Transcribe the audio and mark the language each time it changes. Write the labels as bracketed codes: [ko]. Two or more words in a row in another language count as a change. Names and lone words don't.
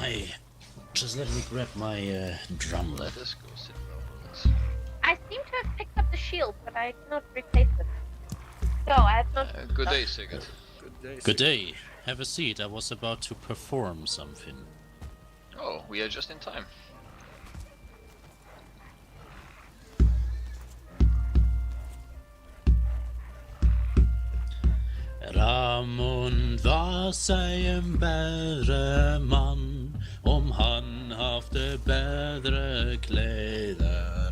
[en] Hey, just let me grab my drumlet. Let's go sit around this. I seem to have picked up the shield, but I cannot replace it. So I have not. Good day, Sigurd. Good day. Have a seat. I was about to perform something. Oh, we are just in time. [no] Ramon var seg en bedre mann om han hafte bedre kleder.